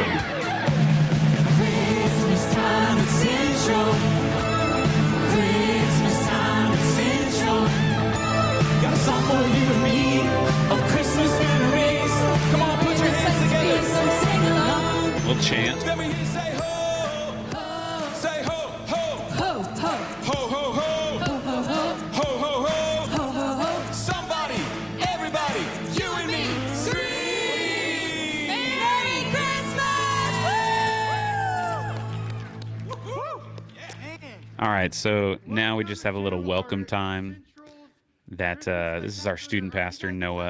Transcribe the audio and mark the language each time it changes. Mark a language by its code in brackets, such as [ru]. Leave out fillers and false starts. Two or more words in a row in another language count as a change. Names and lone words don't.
[en] Christmas time at Central. Christmas time at Central. Got a song for you and me of Christmas memories. Come on, put your hands together. Sing along. Little chant. Let me hear you say ho. Ho. Say ho, ho. Ho, ho. Ho, ho, ho. Ho, ho, ho. Ho, ho, ho. Ho, ho, ho. Somebody, everybody, you and me, scream! Merry Christmas! Woo! All right, so now we just have a little welcome time. That this is our student pastor, Noah.